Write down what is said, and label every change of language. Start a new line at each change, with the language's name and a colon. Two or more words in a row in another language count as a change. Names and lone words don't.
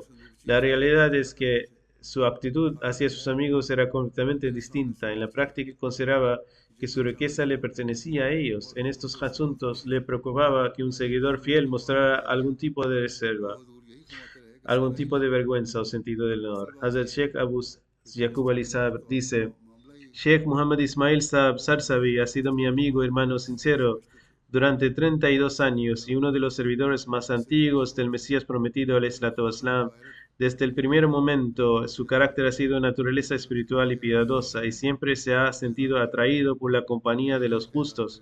Spanish: La realidad es que su actitud hacia sus amigos era completamente distinta. En la práctica consideraba que su riqueza le pertenecía a ellos. En estos asuntos le preocupaba que un seguidor fiel mostrara algún tipo de reserva, algún tipo de vergüenza o sentido del honor. Hazrat Sheikh Abu Yaqub Ali Saab dice, Sheikh Muhammad Ismail Saab Sarsavi ha sido mi amigo hermano sincero durante 32 años y uno de los servidores más antiguos del Mesías prometido, al-Islam. Desde el primer momento, su carácter ha sido de naturaleza espiritual y piadosa y siempre se ha sentido atraído por la compañía de los justos.